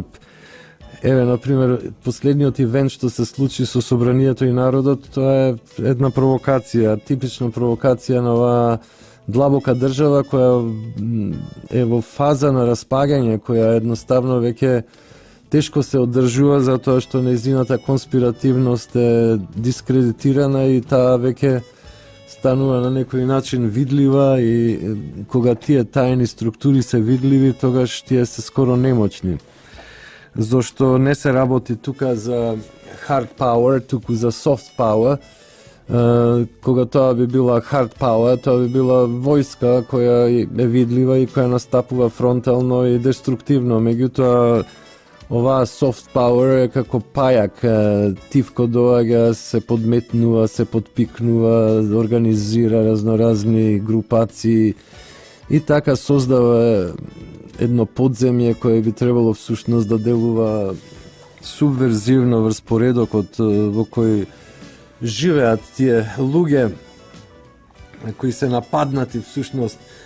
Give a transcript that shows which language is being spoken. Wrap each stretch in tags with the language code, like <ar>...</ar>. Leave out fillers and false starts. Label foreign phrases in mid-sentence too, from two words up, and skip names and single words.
<mk>Еве, например, последниот ивент што се случи со Собранието и народот, тоа е една провокација, типична провокација на оваа длабока држава која е во фаза на распагање, која едноставно веќе тешко се одржува затоа што нејзината конспиративност е дискредитирана и таа веќе станува на некој начин видлива, и кога тие тајни структури се видливи, тогаш тие се скоро немоćни. Зошто не се работи тука за</mk> <en>hard power,</en> <mk>туку за</mk> <en>soft power.</en> <mk>Кога тоа би била</mk> <en>hard power,</en> <mk>тоа би била војска која е видлива и која настапува фронтално и деструктивно. Меѓутоа, оваа</mk> <en>soft power</en> <mk>е како пајак, тивко доаѓа, се подметнува, се подпикнува, организира разноразни групации и така создава едно подземје кое би требало всушност да делува субверзивно врз поредокот во кој живеат тие луѓе кои се нападнати всушност,</mk>